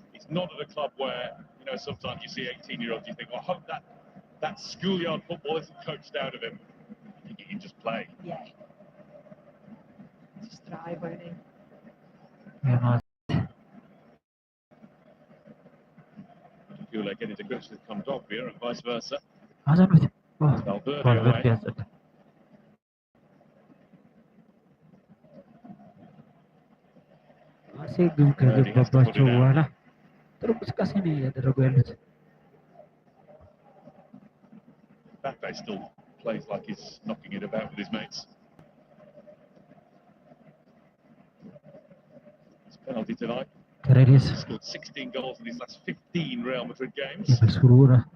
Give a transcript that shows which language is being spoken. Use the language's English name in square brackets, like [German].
[English] He's not at a club where, you know, sometimes you see 18-year-olds, you think, well, I hope that schoolyard football isn't coached out of him. I think he can just play. Yeah. Just thrive, won't he? የማ- I feel like getting to grips with Kondogbia and vice versa. [Amharic] ማዕዘኑት [English] Valverde [Amharic] ቫልቨርዴ [English] away. [Amharic] ያጸዳ። ማርሴ ግብ ከገባባቸው በኋላ ጥሩ እንቅስቃሴ ነው እያደረጉ ያሉት። [English] Mbappe still plays like he's knocking it about with his mates. It's a penalty tonight. ከሬዲስ He's scored 16 goals in his last 15 Real Madrid games. [Amharic] የመልስ ውርወራ